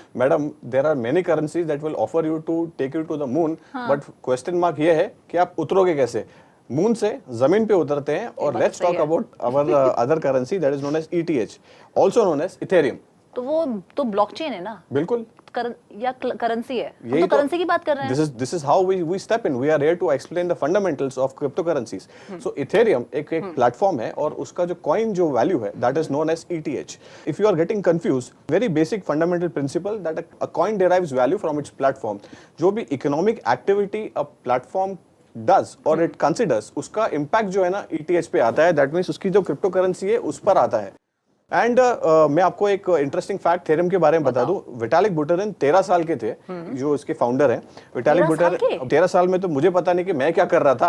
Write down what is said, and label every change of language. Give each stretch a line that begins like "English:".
English: madam, there are many currencies that will offer you to take you to the moon, but question mark
Hindi: ये है कि आप उतरोगे कैसे? Moon से जमीन पे उतरते हैं।
English: और let's talk about our other currency that is known as ETH, also known as Ethereum.
Hindi: तो वो तो ब्लॉकचेन है ना? बिल्कुल, या करेंसी है। हम तो करेंसी की बात कर रहे हैं।
English: This is how we step in. We are here to explain the fundamentals of cryptocurrencies.
Hindi: So Ethereum एक प्लेटफॉर्म है, और उसका जो कॉइन जो वैल्यू है
English: that is known as ETH. If you are getting confused, very basic fundamental principle that a coin derives value from its platform.
Hindi: जो भी
English: economic activity a platform does or it considers,
Hindi: उसका impact जो है ना ETH पे आता है।
English: That means
Hindi: उसकी जो cryptocurrency है उस पर आता है। एंड मैं आपको एक इंटरेस्टिंग फैक्ट थ्योरम के बारे में बता दूं। विटालिक बुटेरिन 13 साल के थे, जो इसके फाउंडर हैं। विटालिक बुटेरिन 13 साल में तो मुझे पता नहीं कि मैं क्या कर रहा था।